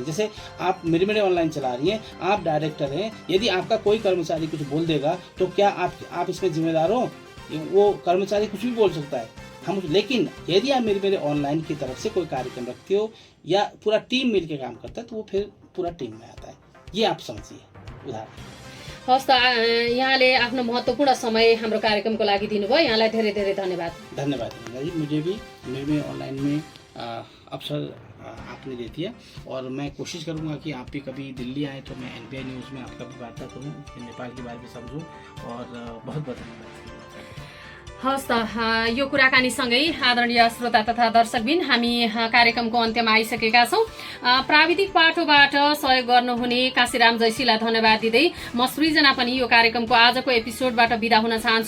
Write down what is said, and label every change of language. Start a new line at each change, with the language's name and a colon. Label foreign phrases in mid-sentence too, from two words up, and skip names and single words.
Hindi: जैसे आप मेरे ऑनलाइन चला रही हैं, आप डायरेक्टर हैं, यदि आपका कोई कर्मचारी कुछ बोल देगा तो क्या आप इसमें जिम्मेदार हो? वो कर्मचारी कुछ भी बोल सकता है, हम। लेकिन यदि आप मेरे ऑनलाइन की तरफ से कोई कार्यक्रम रखते हो या पूरा टीम मिलकर काम करता है तो वो फिर पूरा टीम में आता है। ये आप समझिए उदाहरण।
Nepali: हस् त, यहाँले आफ्नो महत्त्वपूर्ण समय हाम्रो कार्यक्रमको लागि दिनुभयो, यहाँलाई धेरै धेरै धन्यवाद।
Hindi: धन्यवाद जी, मुझे भी मेरे ऑनलाइन में अवसर आपने दे दिया और मैं कोशिश करूंगा कि आप भी कभी दिल्ली आए तो मैं NPI न्यूज़ में आपका भी वार्ता करूं, नेपाल के बारे में समझूं और बहुत बहुत धन्यवाद।
Nepali: हस् त, यो कुराकानीसँगै आदरणीय श्रोता तथा दर्शकबिन हामी कार्यक्रमको अन्त्यमा आइसकेका छौँ। प्राविधिक पाटोबाट सहयोग गर्नुहुने काशीराम जैसीलाई धन्यवाद दिँदै म सृजना पनि यो कार्यक्रमको आजको एपिसोडबाट बिदा हुन चाहन्छु।